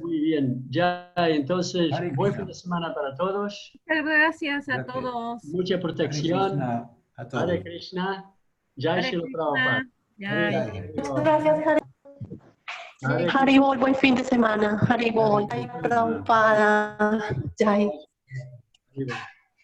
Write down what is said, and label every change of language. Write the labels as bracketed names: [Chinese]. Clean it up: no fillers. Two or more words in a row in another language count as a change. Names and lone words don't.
[Spanish] Muy bien, ya entonces, buen fin de semana para todos. Muchas gracias a todos. Mucha protección. A todos. Hare Krishna. Jai Shri Prabhupada. Muchas gracias, Haribol, buen fin de semana. Haribol, Prabhupada. Jai.